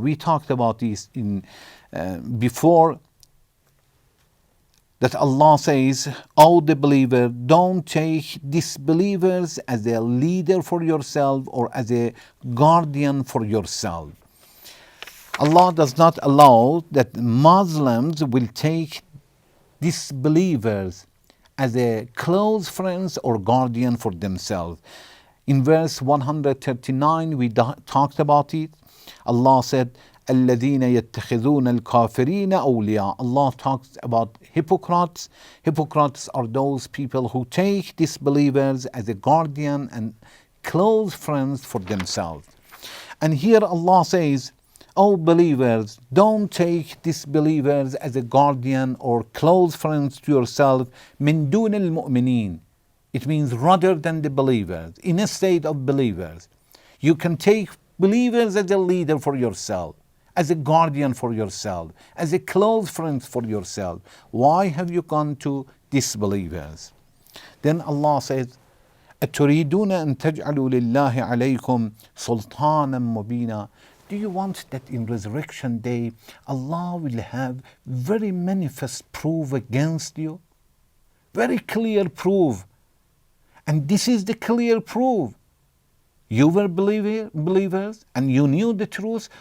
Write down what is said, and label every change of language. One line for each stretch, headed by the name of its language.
English: We talked about this in before, that Allah says, O the believer, don't take disbelievers as a leader for yourself or as a guardian for yourself. Allah does not allow that Muslims will take disbelievers as a close friends or guardian for themselves. In verse 139, we talked about it. Allah said,
Arabic: الَّذِينَ يَتَّخِذُونَ الْكَافِرِينَ أَوْلِيَاءَ.
English: Allah talks about hypocrites. Hypocrites are those people who take disbelievers as a guardian and close friends for themselves. And here Allah says, O believers, don't take disbelievers as a guardian or close friends to yourself.
Arabic: مِن دُونِ الْمُؤْمِنِينَ.
English: It means rather than the believers, in a state of believers. You can take believers as a leader for yourself, as a guardian for yourself, as a close friend for yourself. Why have you gone to disbelievers? Then Allah says,
Arabic: أَتُرِيدُونَ أَن تَجْعَلُوا لِلَّهِ عَلَيْكُمْ سُلْطَانًا مُبِينًا.
English: Do you want that in resurrection day Allah will have very manifest proof against you? Very clear proof. And this is the clear proof. You were believers and you knew the truth.